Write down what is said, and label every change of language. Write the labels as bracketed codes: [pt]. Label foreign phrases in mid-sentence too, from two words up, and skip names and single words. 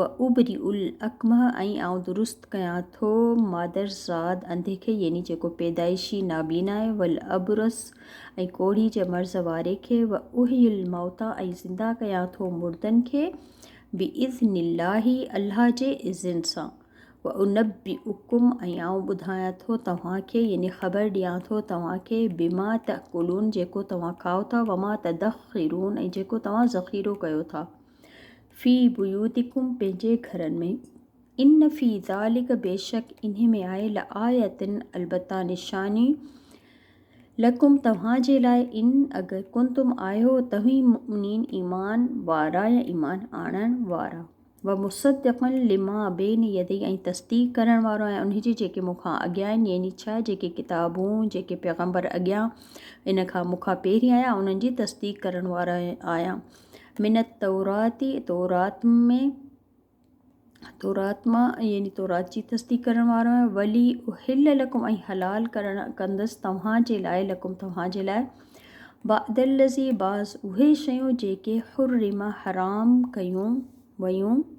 [ar] أبرئ الأكمه [sd] ऐं आउं दुरुस्त कयां थो मादरज़ाद अंधे खे यानी जेको पैदाइशी नाबीना आहे [ar] والأبرص [sd] ऐं कोढ़ी जे मर्ज़ वारे खे [ar] وأحيي الموتى [sd] ऐं ज़िंदा कयां थो मुर्दनि खे [ar] بإذن الله [sd] अल्लाह जे इज़्न सां [ar] وأنبئكم [sd] ऐं आउं ॿुधायां थो तव्हांखे यानी ख़बर ॾियां थो तव्हांखे [ar] بما تأكلون [sd] जेको तव्हां खाओ था [ar] وما تدخرون [sd] ऐं जेको तव्हां ज़ख़ीरो कयो था [ar] في بيوتكم [sd] पंहिंजे घरनि में [ar] إن في ذلك [sd] बेशक इन्हे में आहे [ar] لآية [sd] अलबत्ता निशानी लकुम तव्हांजे लाइ इन अगरि कुंतुम आहियो तव्हीं मुमिनीन ईमान वारा या ईमान आणण वारा [ar] ومصدقا لما بين يدي [sd] ऐं तस्दीक़ करण वारो ऐं उनजी जेके मूंखां अॻियां आहिनि यानी छा जेके किताबूं जेके पैगम्बर अॻियां इन खां मूंखां पहिरीं आया उन्हनि जी तस्दीक़ करण वारा आहियां [ar] من التوراة [sd] तौरात मां यानी तौरात जी तस्दीक़ करण वारो आहे [ar] ولأحل لكم [sd] ऐं हलाल करण कंदसि तव्हांजे लाइ लकुम तव्हांजे लाइ बादलज़ी बाज़ उहे शयूं जेके हुर्रिमा हराम कयूं वयूं